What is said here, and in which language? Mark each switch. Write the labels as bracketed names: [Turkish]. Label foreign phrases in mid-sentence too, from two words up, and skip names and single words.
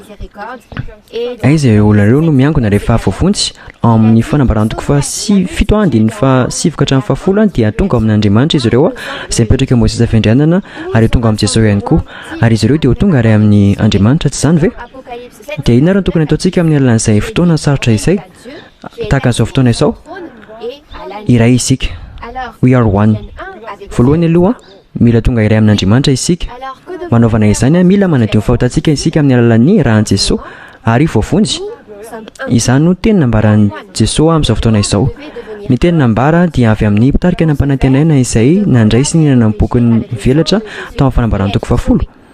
[Malagasy] Aiza ireo olona ireo no miangona rehefa voavonjy amin'ny fanambarana toko 7 dia ny 7 hatramin'ny 10 dia tonga amin'Andriamanitra izy ireo izay mipetraka eo sisa fiandrianana ary tonga amin'ny Jesosy ihany koa ary izy ireo dia ho tonga ary amin'ny Andriamanitra, tsy izany ve? Dia inona raha tokony ataontsika amin'ny alalan'izay fotoana sarotra izay? Tahaka an'izao fotoana izao iray isika, [English] we are one. [Malagasy] Voalohany aloha mila tonga iray amin'Andriamanitra isika. Manaovana izany mila manadio ny fahotantsika isika amin'ny alalan'ny rahan'i Jesosy ary voavonjy. Izany no teny nambaran'i Jesosy amin'izao fotoana izao. Ny teny nambara dia avy amin'ny mpitarika ny ampanantenana izay nandray sy nihinana amin'ny bokin'ny velatra tao amin'ny fanambarana toko 10.